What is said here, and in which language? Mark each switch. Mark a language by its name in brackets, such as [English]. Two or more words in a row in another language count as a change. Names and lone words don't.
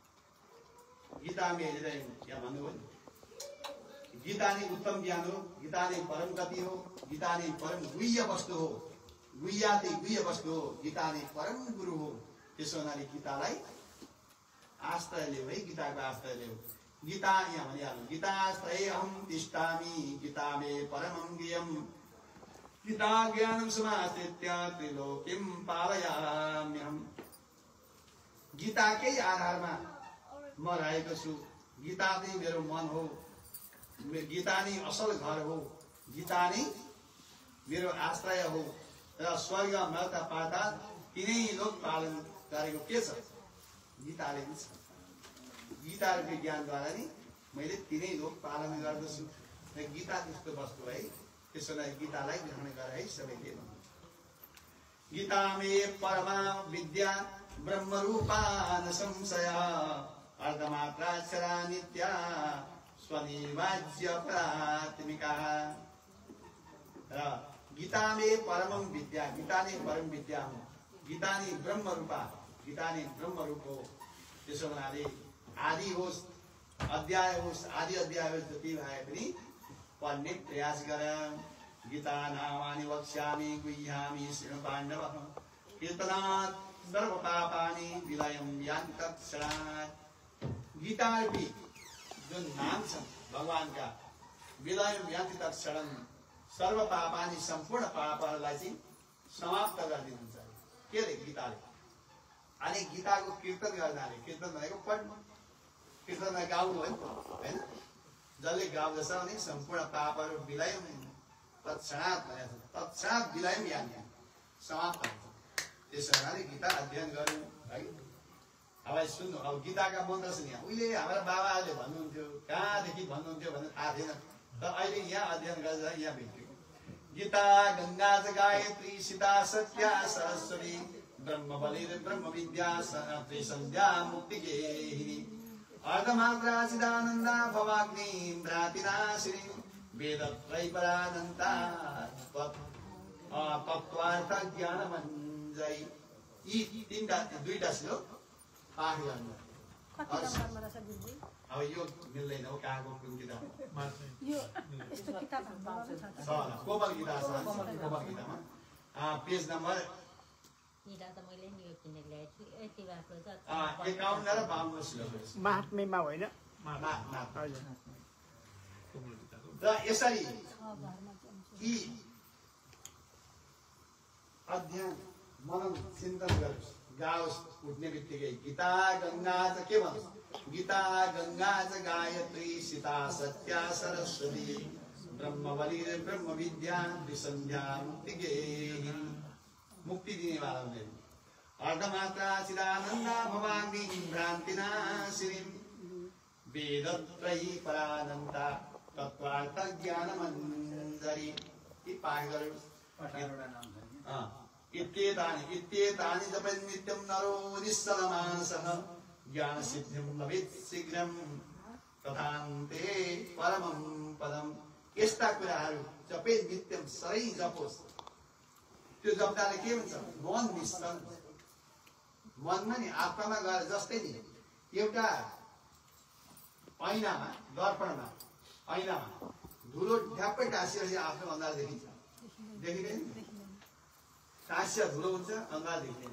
[Nepali] गीता मेरो यहाँ भन्नुभयो गीता नै उत्तम ज्ञान हो गीता नै परम गति हो गीता नै परम गुह्य वस्तु हो गुह्याति गुह्य वस्तु हो गीता नै परम गुरु हो त्यसो हुनाले गीतालाई आश्रय लियो है गीताको आश्रय लियो गीता यहाँ भनिहाल्नु [Sanskrit] गीताश्रये अहं तिष्ठामि गीता मे परमं ज्ञेयं गीता ज्ञानं समाश्रित्य त्रिलोकीं पालयाम्यहम् [Nepali] गीताकै आधारमा म रहेको छु गीता नै मेरो मन हो गीता नै असल घर हो गीता नै मेरो आश्रय हो र स्वर्ग मर्त पाताल तिनै लोक पालन गरेको के छ गीताले नै छ गीताको ज्ञानद्वारा नै मैले तिनै लोक पालन गर्दछु र गीता त्यस्तो वस्तु है त्यसोलाई गीतालाई ग्रहण गरे है सबैले [Sanskrit] गीता मे परमा विद्या ब्रह्मरूपा न संशय अर्धमात्राक्षरा नित्या स्वनिर्वाच्य प्राथमिका [Nepali] र [Sanskrit] गीता मे परमं विद्या [Nepali] गीता नै परम विद्या हो गीता नै ब्रह्मरूपा गीता नै ब्रह्मरूप हो त्यसो हुनाले आदि होस् अध्याय होस् आदि अध्याय होस् जति भए पनि पढ्ने प्रयास गर [Sanskrit] गीता नामानि वक्ष्यामि गुह्यामि शृणु पाण्डवः कीर्तनात् सर्व पापानि विलयं यान्ति तत्क्षणात् [Nepali] गीता रूपी जुन नाम छ भगवानका [Sanskrit] विलयं यान्ति तत्क्षणं सर्व पापानि [Nepali] सम्पूर्ण पापहरूलाई चाहिँ समाप्त गरिदिनुहुन्छ के रे गीताले अनि गीताको कीर्तन गर्नाले कीर्तन भनेको पढ्नु कीर्तनमा गाउनु होइन जसले गाउँदछ भने सम्पूर्ण पापहरू [Sanskrit] विलयम तत्क्षणात् [Nepali] भनेको छ [Sanskrit] तत्क्षणात् विलयम यान्ति [Nepali] समाप्त हुन्छ त्यसो हुनाले गीता अध्ययन गर्नु है अब सुन्नु अब गीताका मन्त्र छ यहाँ उहिले हाम्रा बाबाहरूले भन्नुहुन्थ्यो कहाँदेखि भन्नुहुन्थ्यो भन्ने थाहा थिएन तर अहिले यहाँ अध्ययन गर्दा यहाँ भेट्यो [Sanskrit] गीता गंगा च गायत्री सीता सत्या सरस्वती ब्रह्म बलिर ब्रह्म विद्या सनात्री संध्या मुक्ति गेहिनी अर्धमात्रा चिदानंदा भवाग्नि भ्रातिनाशिनी वेदत्रैपरानन्ता तत्त्वार्थ ज्ञानमञ्जरी [Nepali] यी तीनटा दुईटा श्लोक पाठ गर्नु अब यो मिल्दैन हो कहाँको कुन किताब कोमल गीता छ कोमल गीतामा पेज नम्बर 51 र 52 श्लोक महात्म्यमा होइन र यसरी यी अध्ययन मनन चिन्तन गर्नुहोस् गाओस् उठ्ने बित्तिकै [Sanskrit] गीता गंगा [Nepali] च के भन्छ [Sanskrit] गीता गंगा च गायत्री सीता सत्या सरस्वती ब्रह्म बलिर ब्रह्म विद्या विसंध्या मुक्ति गेहिनी [Nepali] मुक्ति दिने वाला हुने [Sanskrit] अर्धमात्रा चिदानंदा भवाग्नि भ्रान्तिनाशिनी वेदत्रयी परानन्ता तत्त्वार्थ ज्ञानमञ्जरी [Nepali] यी पाठ गर्नुहोस् [Sanskrit] इत्येतानि जपन् नित्यं नरो निश्चलमानसः ज्ञानसिद्धिं लभेत् शीघ्रं तथान्ते परमं पदम् [Nepali] यस्ता कुराहरू [Sanskrit] जपे नित्यम [Nepali] सधैँ जपोस् त्यो जप्दाले के हुन्छ मन निश्चल मनमा नि आत्मामा गएर जस्तै नि एउटा ऐनामा दर्पणमा ऐनामा धुलो ढ्याप्पै टाँसिएपछि आफ्नो अनुहार देखिन्छ देखिँदैन टाँसिया धुलो हुन्छ अनुहार देखिँदैन